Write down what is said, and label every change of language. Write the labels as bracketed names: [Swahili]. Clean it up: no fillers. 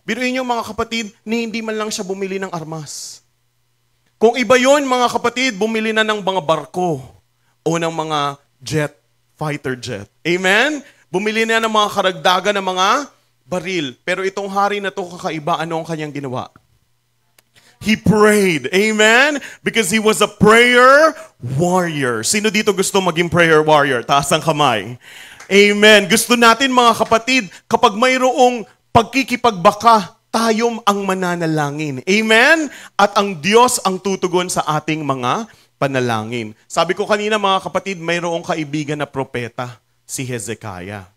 [Filipino] Biruin niyo mga kapatid, ni hindi man lang siya bumili ng armas. Kung iba yon mga kapatid, bumili na ng mga barko o ng mga jet, fighter jet. Amen? Bumili na ng mga karagdagan ng mga baril. Pero itong hari na to kakaiba, ano ang kanyang ginawa? [English] He prayed. Amen? Because he was a prayer warrior. [Filipino] Sino dito gusto maging prayer warrior? Taas ang kamay. Amen. Gusto natin mga kapatid, kapag mayroong pagkikipagbaka, tayo ang mananalangin. Amen? At ang Diyos ang tutugon sa ating mga panalangin. Sabi ko kanina mga kapatid, mayroong kaibigan na propeta, si Hezekiah.